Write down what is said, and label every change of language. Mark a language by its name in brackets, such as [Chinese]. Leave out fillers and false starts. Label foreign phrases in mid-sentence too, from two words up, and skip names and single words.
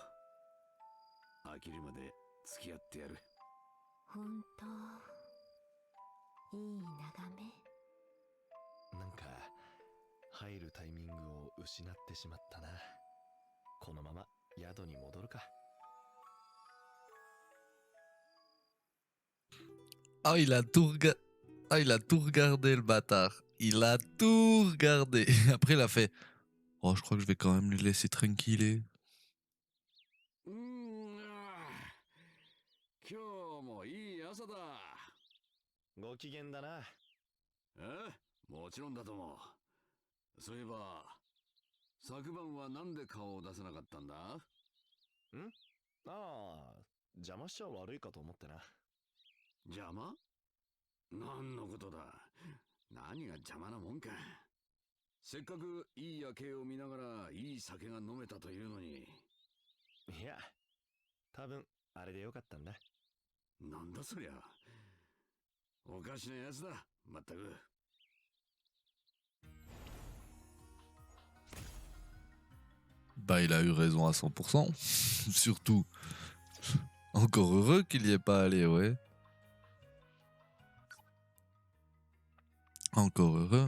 [Japanese] 飽きるまで付き合ってやる。ほんといい眺め。なんか入るタイミングを失ってしまったな。このまま宿に戻るか。 [French] Ah, ah, il a tout regardé, le bâtard. Il a tout regardé. Après, il a fait oh, je crois que je vais quand même le laisser tranquille. [Japanese] うーん、今日もいい朝だ。ご機嫌だな。もちろんだと思う。そういえば、昨晩はなんで顔を出せなかったんだ？ああ、邪魔しちゃ悪いかと思ってな。邪魔？何のことだ。何が邪魔なもんか。せっかくいい夜景を見ながらいい酒が飲めたというのに。いや、多分あれでよかったんだ。なんだそりゃ。おかしなやつだ、まったく。 [French] Bah, il a eu raison à 100%. Surtout. Encore heureux qu'il y ait pas allé, ouais. Encore heureux.